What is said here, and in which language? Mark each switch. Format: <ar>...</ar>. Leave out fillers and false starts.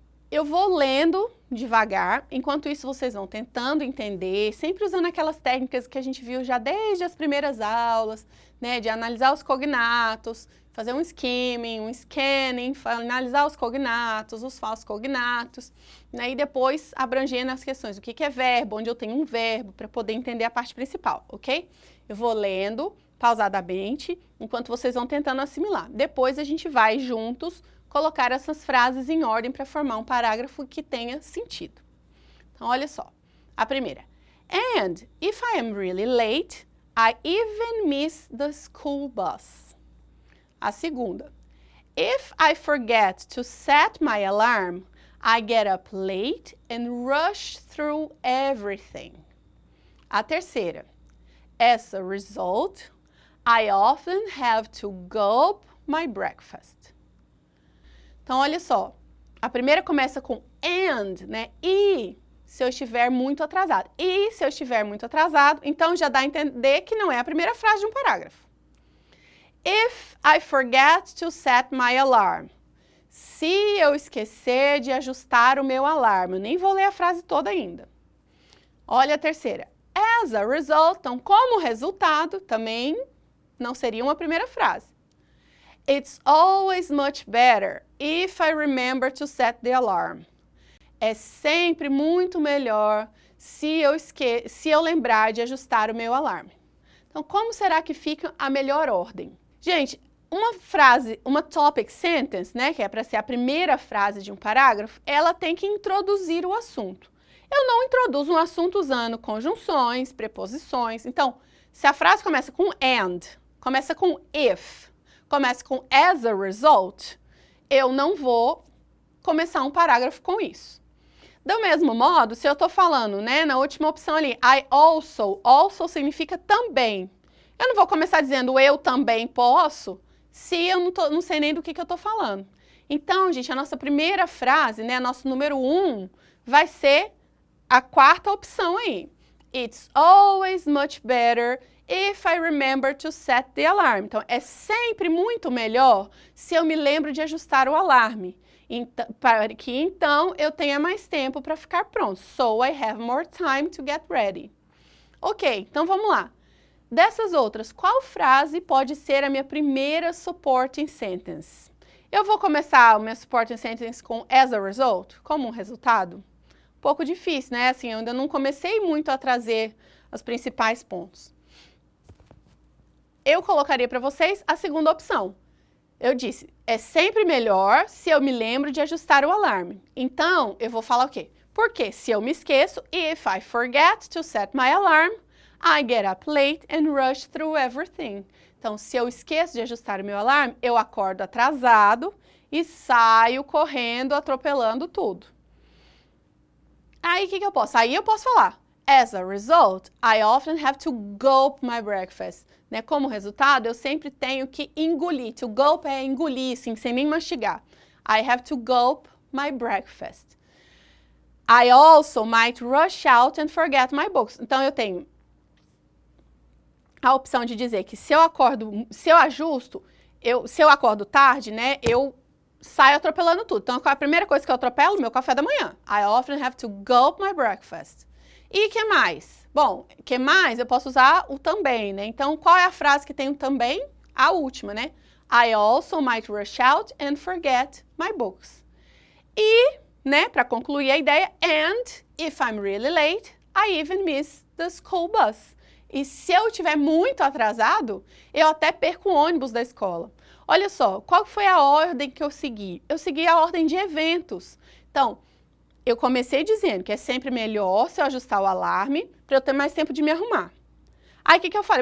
<pt>Eu vou lendo devagar, enquanto isso vocês vão tentando entender, sempre usando aquelas técnicas que a gente viu já desde as primeiras aulas, né, de analisar os cognatos, fazer um skimming, um scanning, analisar os cognatos, os falsos cognatos, né, e depois abrangendo as questões, o que é verbo, onde eu tenho um verbo, para poder entender a parte principal, ok? Eu vou lendo pausadamente, enquanto vocês vão tentando assimilar. Depois a gente vai juntos colocar essas frases em ordem para formar um parágrafo que tenha sentido. Então, olha só. A primeira.</pt> <en>And if I am really late, I even miss the school bus.</en> <pt>A segunda.</pt> <en>If I forget to set my alarm, I get up late and rush through everything.</en> <pt>A terceira.</pt> <en>As a result, I often have to gulp my breakfast.</en> <pt>Então, olha só, a primeira começa com and, né? E se eu estiver muito atrasado. E se eu estiver muito atrasado, então já dá a entender que não é a primeira frase de um parágrafo.</pt> <en>If I forget to set my alarm.</en> <pt>Se eu esquecer de ajustar o meu alarme. Eu nem vou ler a frase toda ainda. Olha a terceira.</pt> <en>As a result,</en> <pt>então como resultado, também não seria uma primeira frase.</pt> <en>It's always much better if I remember to set the alarm.</en> <pt>É sempre muito melhor se eu lembrar de ajustar o meu alarme. Então, como será que fica a melhor ordem? Gente, uma frase, uma topic sentence, né, que é para ser a primeira frase de um parágrafo, ela tem que introduzir o assunto. Eu não introduzo um assunto usando conjunções, preposições. Então, se a frase começa com and, começa com if, começa com</pt> <en>as a result,</en> <pt>eu não vou começar um parágrafo com isso. Do mesmo modo, se eu estou falando, né, na última opção ali,</pt> <en>I also</en> <pt>significa também. Eu não vou começar dizendo eu também posso, se eu não sei nem do que eu estou falando. Então, gente, a nossa primeira frase, né, nosso número 1, vai ser a quarta opção aí.</pt> <en>It's always much better if I remember to set the alarm.</en> <pt>Então, é sempre muito melhor se eu me lembro de ajustar o alarme. Então, para que então eu tenha mais tempo para ficar pronto.</pt> <en>So I have more time to get ready.</en> <pt>Ok, então vamos lá. Dessas outras, qual frase pode ser a minha primeira supporting sentence? Eu vou começar o meu supporting sentence com as a result, como um resultado. Um pouco difícil, né? Assim, eu ainda não comecei muito a trazer os principais pontos. Eu colocaria para vocês a segunda opção. Eu disse, é sempre melhor se eu me lembro de ajustar o alarme. Então, eu vou falar o quê? Porque se eu me esqueço,</pt> <en>if I forget to set my alarm, I get up late and rush through everything.</en> <pt>Então, se eu esqueço de ajustar o meu alarme, eu acordo atrasado e saio correndo, atropelando tudo. Aí, o que eu posso? Aí eu posso falar,</pt> <en>as a result, I often have to gulp my breakfast. Né?</en> <pt>Como resultado, eu sempre tenho que engolir.</pt> <en>To gulp</en> <pt>é engolir, assim, sem nem mastigar.</pt> <en>I have to gulp my breakfast. I also might rush out and forget my books.</en> <pt>Então, eu tenho a opção de dizer que se eu acordo tarde, né, eu saio atropelando tudo. Então, qual é a primeira coisa que eu atropelo? Meu café da manhã.</pt> <en>I often have to gulp my breakfast.</en> <pt>E que mais? Bom, que mais? Eu posso usar o também, né? Então, qual é a frase que tem o também? A última, né?</pt> <en>I also might rush out and forget my books.</en> <pt>E, né, para concluir a ideia,</pt> <en>and if I'm really late, I even miss the school bus.</en> <pt>E se eu estiver muito atrasado, eu até perco o ônibus da escola. Olha só, qual foi a ordem que eu segui? Eu segui a ordem de eventos. Então, eu comecei dizendo que é sempre melhor se eu ajustar o alarme para eu ter mais tempo de me arrumar. Aí, o que eu falei?</pt>